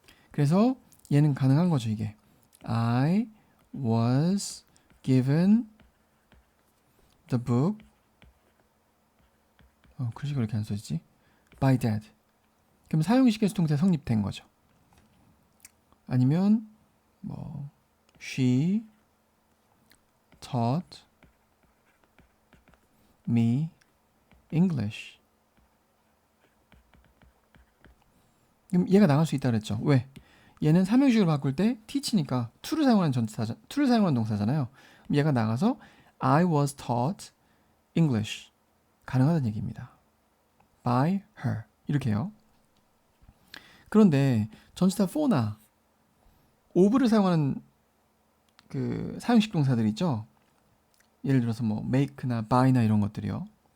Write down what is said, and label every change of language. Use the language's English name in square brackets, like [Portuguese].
[Korean] 그래서 얘는 가능한 거죠, 이게. [English] I was given the book. [Korean] 글씨가 그렇게 안 써지지? [English] by dad. [Korean] 그럼 사용식의 수동태 성립된 거죠. 아니면 뭐 [English] she taught me English. [Korean] 그럼 얘가 나갈 수 있다 그랬죠. 왜? 얘는 삼형식으로 바꿀 때 teach니까 to를 사용하는 to를 사용하는 동사잖아요. 그럼 얘가 나가서 [English] I was taught English. [Korean] 가능하다는 얘기입니다. [English] by her. [Korean] 이렇게요. 그런데 전치사 for나 of를 사용하는 그 사용식 동사들 있죠. 예를 들어서 뭐 make나 buy나 이런 것들이요.